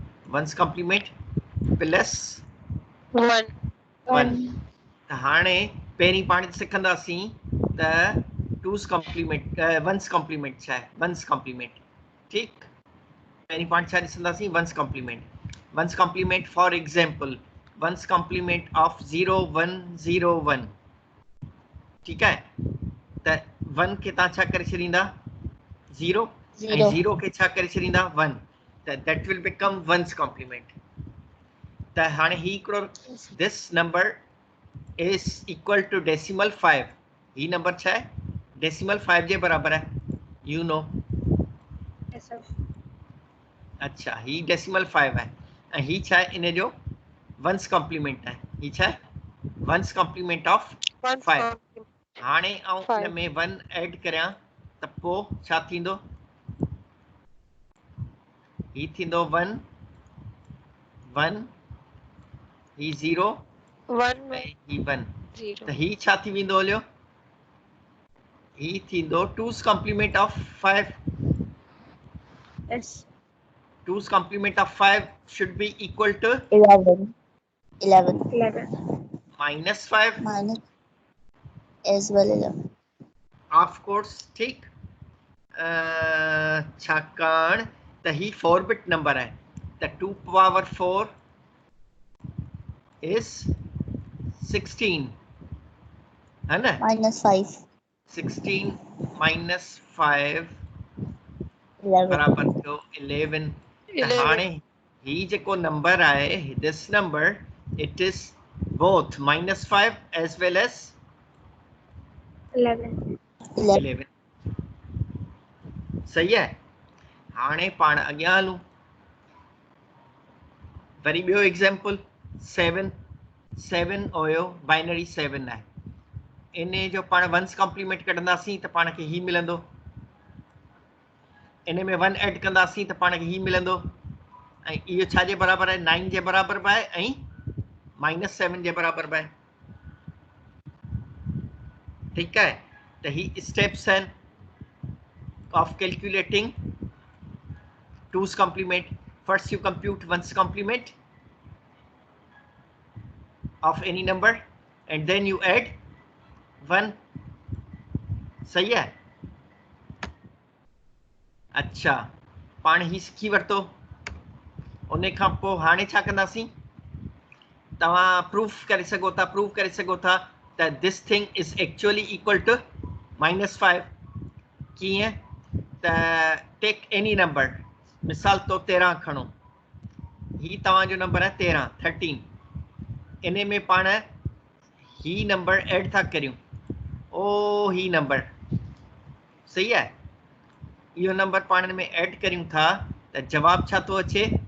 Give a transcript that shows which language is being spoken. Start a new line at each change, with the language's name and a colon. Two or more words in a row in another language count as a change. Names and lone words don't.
English: plus 1. 1.
Sindhi: हाणे पहिरीं पाण सिखंदासीं त
English: two's complement one's complement
Sindhi: छा आहे
English: one's complement
Sindhi: ठीकु पहिरीं पाण छा ॾिसंदासीं
English: one's complement for example one's complement of 0101
Sindhi: ठीकु आहे त 1 खे तव्हां छा करे छॾींदा 0 ऐं 0 खे छा करे छॾींदा 1 त
English: that will become one's complement
Sindhi: त हाणे ही हिकिड़ो
English: this number is equal to decimal 5
Sindhi: ही नंबर छा आहे डेसिमल 5 जे बराबर आहे
English: you know
Sindhi: अच्छा ही डेसिमल 5 आहे ऐं ही छा आहे इन जो
English: one's complement
Sindhi: आहे ही छा आहे
English: one's complement of 5
Sindhi: हाणे आउं इन में 1 ऐड करियां त पोइ छा थींदो ही थींदो 1 1 ही 0 ऐं ही 1 त ही छा थी वेंदो हलियो ही थींदो
English: 2's complement of 5 Yes. 2's complement of 5 should be equal to 11 minus 5 minus as well 11 of course
Sindhi: ठीक छाकाणि त ही
English: 4 bit number
Sindhi: है त
English: 2 power 4 is 16
Hindi: है ना
English: minus 5 16 minus 5 11
Sindhi: बराबर थियो 11 त हाणे ही जेको नंबर आहे
English: this number it is both minus 5 as well as 11
Hindi: सही है
Sindhi: हाणे पाण अॻियां हलूं वरी ॿियो एग्जांपल 7 हुयो बाइनरी 7 आहे इन जो पाण
English: one's complement
Sindhi: कढंदासीं त पाण खे ही मिलंदो इन में 1 ऐड कंदासीं त पाण खे ही मिलंदो ऐं इहो छा जे बराबर आहे 9 जे बराबर बि आहे ऐं -7 जे बराबर बि आहे ठीकु आहे त ही स्टेप्स आहिनि
English: of calculating 2's complement first you compute 1's complement of any number and then you add 1
Hindi: सही है
Sindhi: अच्छा पाण ही सिखी वरतो उन खां पोइ हाणे छा कंदासीं तव्हां प्रूफ करे सघो था त
English: this thing is actually equal to -5
Sindhi: कीअं त
English: take any number
Sindhi: मिसाल तो 13 खणो ही तव्हांजो नंबर आहे 13 इन में पाण ही नंबर ऐड था करियूं ओ ही नंबर सही आहे इहो नंबर पाण में ऐड करियूं था त जवाब छा थो अचे